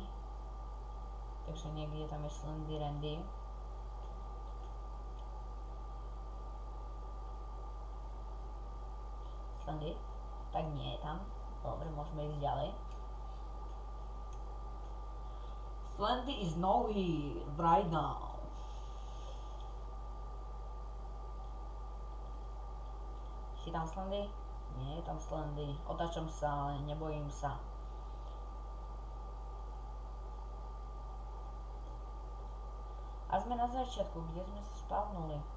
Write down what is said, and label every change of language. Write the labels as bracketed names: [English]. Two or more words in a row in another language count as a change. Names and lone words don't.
[Slovak] Takže niekde tam je Slendy Randy. Slendy? Tak nie je tam. Dobre, môžeme ísť ďalej. [English] Slendy is nowhere right now. [Slovak] Si tam Slendy? Nie je tam Slendy. Otáčam sa, ale nebojím sa. A sme na začiatku, kde sme sa spavnuli.